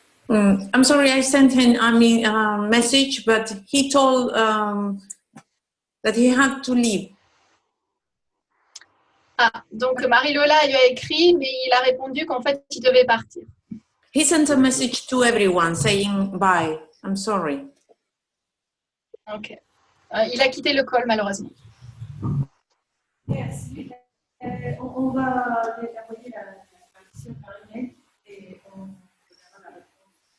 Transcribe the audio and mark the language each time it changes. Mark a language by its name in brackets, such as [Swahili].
[English] I'm sorry, I sent him a message, but he told that he had to leave. [French] Ah, donc Marie-Lola lui a écrit, mais il a répondu qu'en fait, il devait partir. [English] He sent a message to everyone saying bye. I'm sorry. Ok. [French] Il a quitté le call, malheureusement. Merci. On va les envoyer la question par email et on donnera la réponse.